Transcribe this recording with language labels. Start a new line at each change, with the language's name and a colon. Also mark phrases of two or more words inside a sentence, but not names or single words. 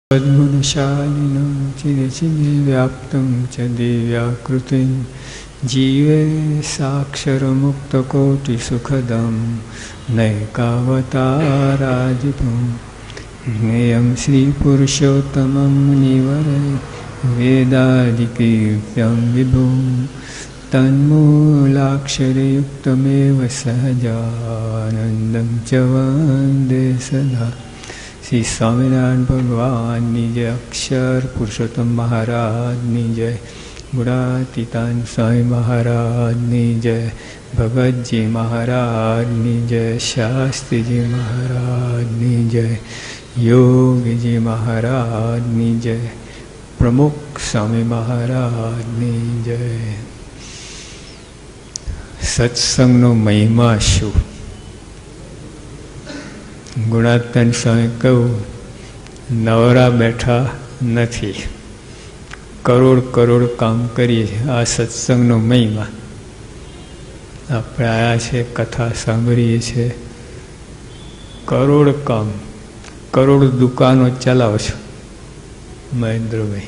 Sanskrit: सद्गुणशालिनं चिरचिरे व्याप्तं च दिव्याकृतिं जीवे साक्षरमुक्तकोटिसुखदं नैकावताराजितं ज्ञेयं श्रीपुरुषोत्तमं मुनिवरे वेदादिकीर्त्यं विभुं तन्मूलाक्षरयुक्तमेव सहजानन्दं च वन्दे सदा।
Gujarati: શ્રી સ્વામીનારાયણ ભગવાન જય, અક્ષર પુરુષોત્તમ મહારાજ જય, ગુણાતીતાન સ્વામી મહારાજ જય, ભગત જી મહારાજ જય, શાસ્ત્રી જી મહારાજ જય, યોગી જી મહારાજ જય, પ્રમુખ સ્વામી મહારાજ જય। સત્સંગનો મહિમા શું? ગુણાત્મન સ્વામી કહું, નવરા બેઠા નથી, કરોડ કરોડ કામ કરીએ છીએ। આ સત્સંગનો મહિમા આપણે આવ્યા છે, કથા સાંભળીએ છીએ, કરોડ કામ, કરોડ દુકાનો ચલાવો છો મહેન્દ્રભાઈ।